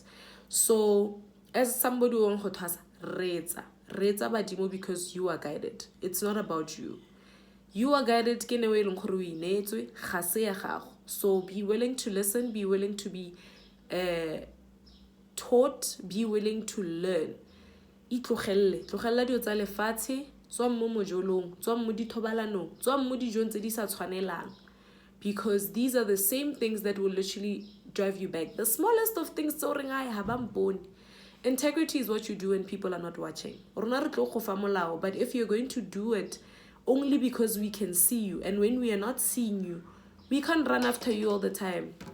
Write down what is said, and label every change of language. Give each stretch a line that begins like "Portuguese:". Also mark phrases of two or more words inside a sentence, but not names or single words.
English: So, as somebody who has
Tswana: reza badimo,
English: because you are guided. It's not about you. You are guided. So be willing to listen. Be willing to be taught, be willing to learn.
Tswana: Itlogelle dio tsa lefatshe, tswa mo mojolong, tswa mo dithobalanong, tswa mo dijong tse di sa tshwanelang.
English: Because these are the same things that will literally drive you back. The smallest of things, integrity is what you do when people are not watching. But if you're going to do it only because we can see you, and when we are not seeing you, we can't run after you all the time.